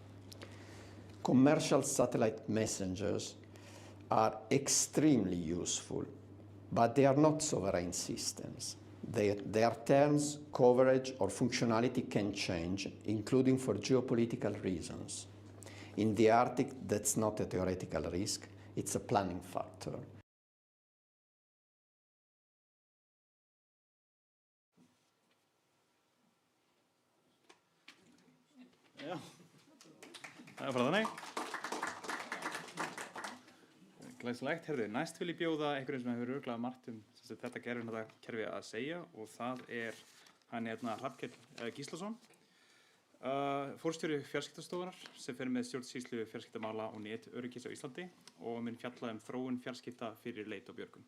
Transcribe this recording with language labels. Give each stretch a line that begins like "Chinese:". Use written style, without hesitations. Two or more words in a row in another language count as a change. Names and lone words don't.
English: Commercial satellite messengers are extremely useful, but they are not sovereign systems. Their terms, coverage, or functionality can change, including for geopolitical reasons. In the Arctic, that's not a theoretical risk, it's a planning factor.
Icelandic: Já, það er bara þannig. Glæsilegt, herðu, næst vil ég bjóða einhverjum sem hefur örugglega margt þetta gervihnatakerfi að segja og það er hann Hrafnkell Gíslason, forstjóri fjarskiptastofunnar sem fer með stjórnsýslu fjarskiptamála og netöryggis á Íslandi og mun fjalla þróun fjarskipta fyrir leit og björgun.